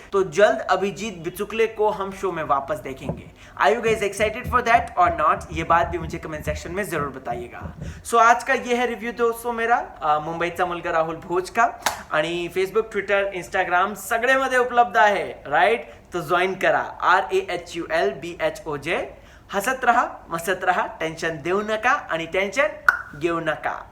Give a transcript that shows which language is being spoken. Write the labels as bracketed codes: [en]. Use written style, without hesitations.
[hi] तो जल्द अभिजीत बिचुकले को हम शो में वापस देखेंगे। [en] are you guys excited for that [hi] और नॉट? ये बात भी मुझे कमेंट सेक्शन में जरूर बताइएगा। सो आज का ये है रिव्यू दोस्तों मेरा मुंबईचा मुलगा राहुल भोज का, [mr] आणि फेसबुक, ट्विटर, इंस्टाग्राम सगळेमध्ये उपलब्ध आहे, [hi] राईट? [mr] तो जॉईन करा, RAHULBHOJ। हसत रहा, मसत रहा, टेन्शन देऊ नका आणि टेन्शन घेऊ नका।